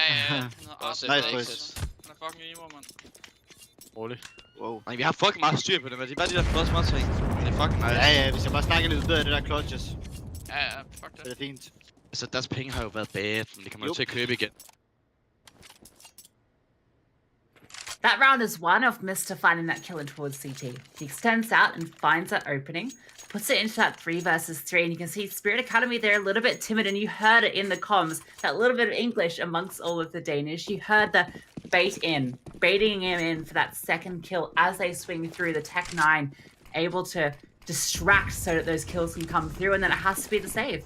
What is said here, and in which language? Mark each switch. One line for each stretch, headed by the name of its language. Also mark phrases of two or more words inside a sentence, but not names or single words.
Danish: Ja.
English: Nice, boys.
Danish: Han er fucking emo, mand. Rolig. Wow. Vi har fucking meget styr på det, men det er bare de der flot smart ting. Det er
English: fucking nice.
Danish: Ja, vi skal bare snakke lidt bedre af det der clutches. Ja, fuck det. Det er fint. Altså, deres penge har jo været bad, men det kan man jo til at købe igen.
English: That round is one of Mr. finding that kill in towards CT. He extends out and finds that opening, puts it into that 3 versus 3, and you can see Spirit Academy, they're a little bit timid, and you heard it in the comms, that little bit of English amongst all of the Danish. You heard the baiting him in for that second kill as they swing through the Tech 9, able to distract so that those kills can come through, and then it has to be the save.